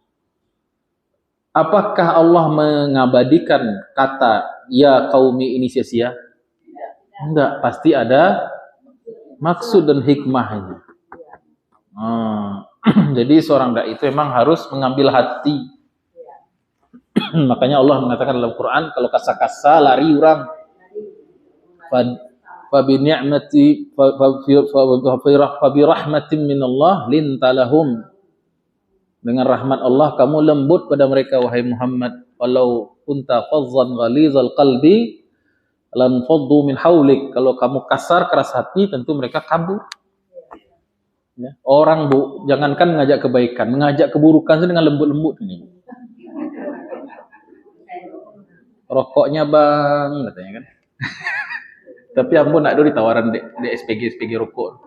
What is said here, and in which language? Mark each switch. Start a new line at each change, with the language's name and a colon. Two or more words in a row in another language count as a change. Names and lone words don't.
Indonesian: Apakah Allah mengabadikan kata
Arabic: يا قومي
Indonesian: ini sia-sia? Enggak, pasti ada maksud dan hikmahnya. Jadi seorang dai itu memang harus mengambil hati. Makanya Allah mengatakan dalam Quran, kalau kasa-kasa lari orang.
Arabic: فبنعمة فبرحمة من الله لنت لهم.
Indonesian: Dengan rahmat Allah kamu lembut pada mereka wahai Muhammad.
Arabic: ولو كنت فظا غليظ القلب لانفضوا من حولك.
Indonesian: Kalau kamu kasar keras hati tentu mereka kabur. Ya. Orang Bu, jangankan mengajak kebaikan, mengajak keburukan dengan lembut-lembut ini. Rokoknya bang, katanya kan.
Minangkabau: Tapi ampun nak do ditawaran di SPG rokok.